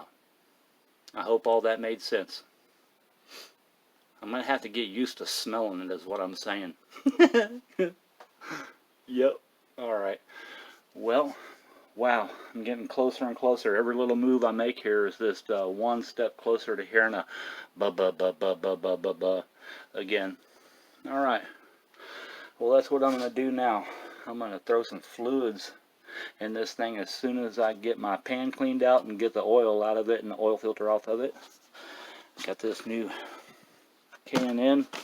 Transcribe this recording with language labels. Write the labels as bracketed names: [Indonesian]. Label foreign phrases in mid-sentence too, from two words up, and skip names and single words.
[English] I hope all that made sense. I'm gonna have to get used to smelling it is what I'm saying. Yep. Alright, well, wow, I'm getting closer and closer. Every little move I make here is just one step closer to hearing a ba-ba-ba-ba-ba-ba-ba again. Alright, well that's what I'm going to do now. I'm going to throw some fluids in this thing as soon as I get my pan cleaned out and get the oil out of it and the oil filter off of it. Got this new K&N.